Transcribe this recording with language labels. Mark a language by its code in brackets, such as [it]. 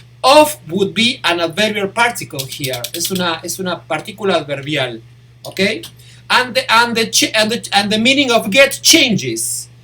[en] Off would be an adverbial particle here. [es] Es una partícula adverbial. [en] Okay? And the meaning of get changes.